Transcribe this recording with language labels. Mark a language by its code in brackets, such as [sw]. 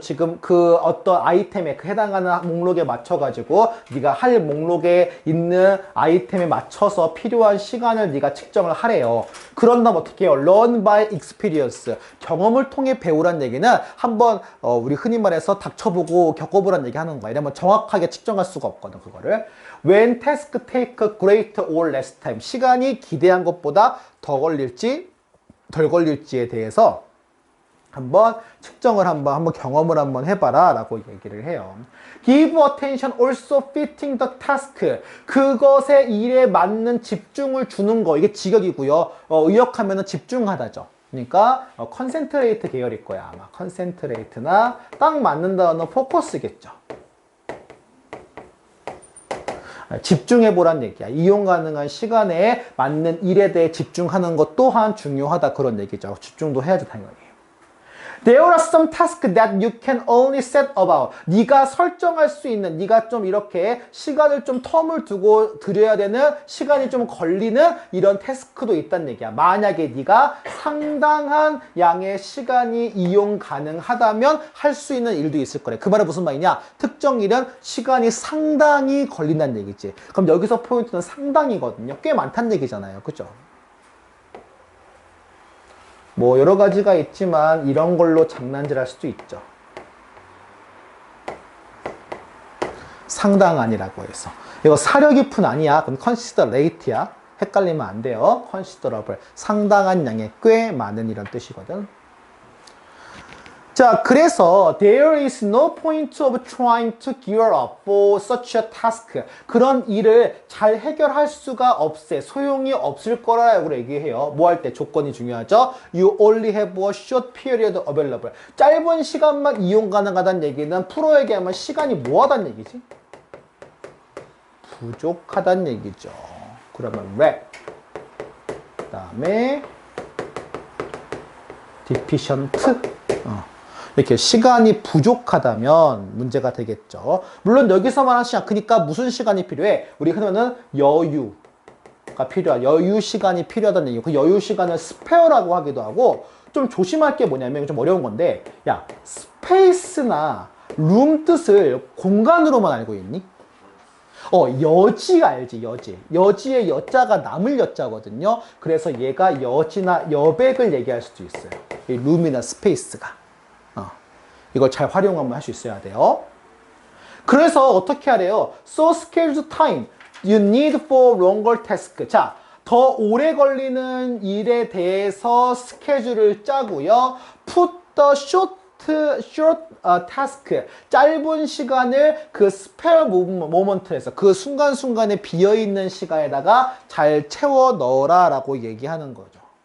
[ko] 지금 그 어떤 아이템에 그 해당하는 목록에 맞춰가지고 네가 할 목록에 있는 아이템에 맞춰서 필요한 시간을 네가 측정을 하래요. 그런다면 어떻게 해요? [en] Learn by experience. [ko] 경험을 통해 배우란 얘기는 한번 우리 흔히 말해서 닥쳐보고 겪어보란 얘기 하는 거야. 이러면 정확하게 측정할 수가 없거든. 그거를. [en] When task take greater or less time. [ko] 시간이 기대한 것보다 더 걸릴지 덜 걸릴지에 대해서 한번 측정을 한번 경험을 한번 해봐라 라고 얘기를 해요. [en] Give attention also fitting the task. [ko] 그것의 일에 맞는 집중을 주는 거. 이게 직역이고요. 의역하면은 집중하다죠. 그러니까 concentrate 계열일 거야. 아마 concentrate나 딱 맞는 단어는 focus겠죠. 집중해보란 얘기야. 이용 가능한 시간에 맞는 일에 대해 집중하는 것 또한 중요하다. 그런 얘기죠. 집중도 해야죠, 당연히. [en] There are some tasks that you can only set about. [ko] 네가 설정할 수 있는, 네가 좀 이렇게 시간을 좀 텀을 두고 드려야 되는 시간이 좀 걸리는 이런 태스크도 있다는 얘기야. 만약에 네가 상당한 양의 시간이 이용 가능하다면 할 수 있는 일도 있을 거래. 그 말은 무슨 말이냐? 특정 일은 시간이 상당히 걸린다는 얘기지. 그럼 여기서 포인트는 상당이거든요. 꽤 많다는 얘기잖아요. 그죠? 뭐 여러 가지가 있지만 이런 걸로 장난질할 수도 있죠. 상당한이라고 해서. 이거 사려 깊은 아니야. 그럼 considerate야. 헷갈리면 안 돼요. considerable. 상당한 양의 꽤 많은 이런 뜻이거든. 자, 그래서 [en] there is no point of trying to gear up for such a task. [ko] 그런 일을 잘 해결할 수가 없애. 소용이 없을 거라고 얘기해요. 뭐 할 때 조건이 중요하죠. [en] You only have a short period available. [ko] 짧은 시간만 이용 가능하다는 얘기는 프로에게 하면 시간이 뭐하다는 얘기지? 부족하다는 얘기죠. 그러면 랩. 그 다음에 deficient. 이렇게 시간이 부족하다면 문제가 되겠죠. 물론 여기서 말하는 시간, 그러니까 무슨 시간이 필요해? 우리 흔히는 여유가 필요한, 여유 시간이 필요하다는 얘기고, 그 여유 시간을 스페어라고 하기도 하고, 좀 조심할 게 뭐냐면, 좀 어려운 건데, 야, 스페이스나 룸 뜻을 공간으로만 알고 있니? 여지 알지, 여지. 여지의 여자가 남을 여자거든요. 그래서 얘가 여지나 여백을 얘기할 수도 있어요. 이 룸이나 스페이스가. 이걸 잘 활용하면 할 수 있어야 돼요. 그래서 어떻게 하래요? [en] So schedule time you need for longer task. [ko] 자, 더 오래 걸리는 일에 대해서 스케줄을 짜고요. [en] Put the short task. [ko] 짧은 시간을 그 spare moment에서 그 순간순간에 비어있는 시간에다가 잘 채워 넣어라 라고 얘기하는 거죠.